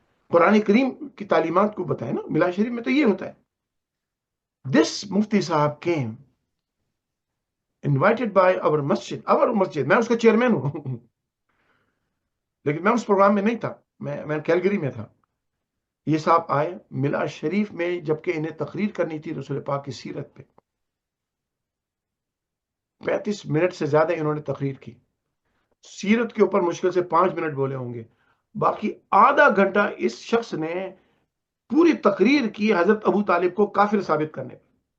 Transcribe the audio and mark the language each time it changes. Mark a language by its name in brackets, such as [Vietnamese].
[Urdu] قرآن کریم کی تعلیمات کو بتائیں نا. میلاد شریف میں تو یہ ہوتا ہے. [English] This مفتی صاحب came invited by our مسجد. [Urdu] میں اس کا چیئرمین ہوں لیکن میں اس پروگرام میں نہیں تھا، میں کیلگری میں تھا. یہ صاحب آئے میلاد شریف میں، جبکہ انہیں تقریر کرنی تھی رسول پاک کی سیرت پہ. 35 منٹ سے زیادہ انہوں نے تقریر کی. سیرت کے اوپر مشکل سے 5 منٹ بولے ہوں گے، باقی آدھا گھنٹہ اس شخص نے پوری تقریر کی حضرت ابو طالب کو کافر ثابت کرنے پہ.